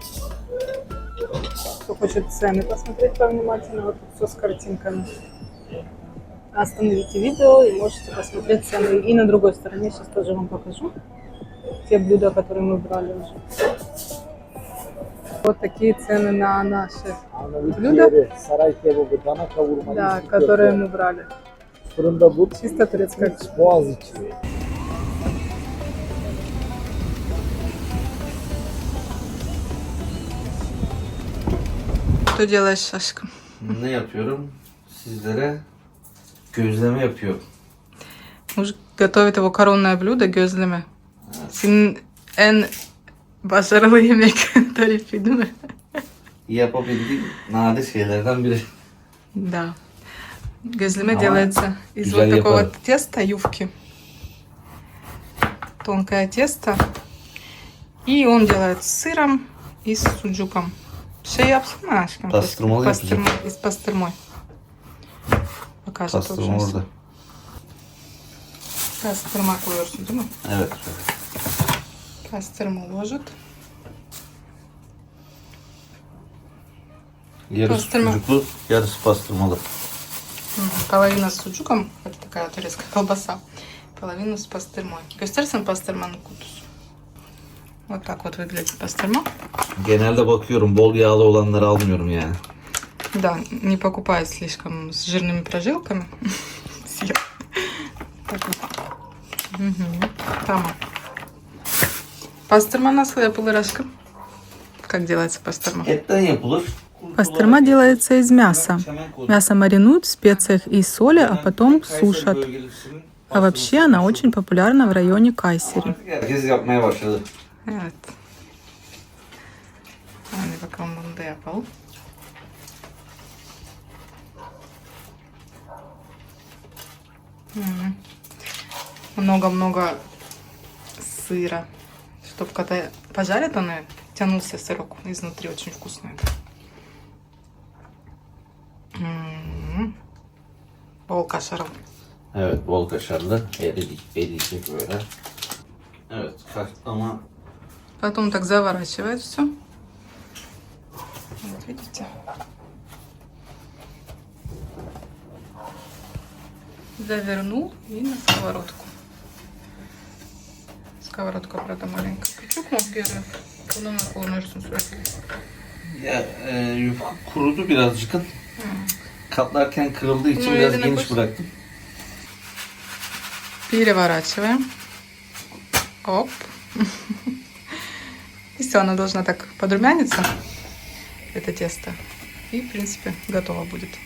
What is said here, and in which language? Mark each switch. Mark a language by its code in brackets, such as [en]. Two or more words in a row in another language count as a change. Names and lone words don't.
[ru] Кто хочет цены посмотреть повнимательно, вот тут все с картинками. Остановите видео и можете посмотреть цены. И на другой стороне сейчас тоже вам покажу те блюда, которые мы брали уже. Вот такие цены на наши блюда, [tr] Ciğeri, saray kebabı, dana kavurma, [ru] да, [tr] içli [ru] которые [tr] köfte, [ru] мы брали. [tr] fırında but, [ru] Чисто турецкая. [tr] boğaz içi. [ru] Что делаешь, Сашка? [tr] Ne yapıyorum? Sizlere gözleme yapıyorum. [ru] Муж готовит его коронное блюдо gözleme. [tr] Senin en başarılı yemek tarifi değil mi? Yapabildiğim nadir şeylerden biri. [ru] Да. Гюзлеме Ага. делается из [tr] Güzel [ru] вот такого [tr] yaparım. [ru] теста, юбки. Тонкое тесто. И он делает с сыром и с суджуком. [tr] Şey yapsana aşkım. Pastırmalı yapacağım. [ru] Из пастырмой. Покажет [tr] Pastırma [ru] уже. [tr] orada. Pastırma koyuyorsun değil mi? Evet. [ru] Pastırma ложит. [tr] Yarısı Pastırma. sucuklu, yarısı pastırmalı. [ru] Половина с суджуком. Это такая турецкая колбаса. Половину с пастырмой. [tr] Gösterirsen pastırmanın kutusu. [ru] Вот так вот выглядит пастырма. [tr] Genelde bakıyorum, bol yağlı olanları almıyorum yani. [ru] Да, не покупай слишком с жирными прожилками. Съел. Так вот. Мгм. [tr] Tamam. Pastırma nasıl yapılır aşkım? [ru] Как делается пастырма? [tr] Etten yapılır. [ru] Пастырма делается из мяса. Мясо маринуют в специях и соли, а потом сушат. А вообще она очень популярна в районе Кайсери. [tr] Artık herkes yapmaya başladı. Evet. Hadi bakalım bunu da yapalım. [ru] Много-много сыра. Чтобы когда пожарят, он тянулся сырок изнутри. Очень вкусно это. [tr] Bol kaşarlı. Evet, bol kaşarlı. Eriyecek böyle. Evet, katlama. [ru] Потом так заворачивает все. Вот видите? Завернул и на сковородку. Сковородка, правда, маленькая. [tr] Küçük mü görüyor? Bunu mu kullanırsın sürekli? Ya, yufka kurudu birazcık. Katlarken kırıldığı için Bunu biraz eline geniş koy. bıraktım. [ru] Переворачиваем. Оп. И все, оно должно так подрумяниться, это тесто. И, в принципе, готово будет.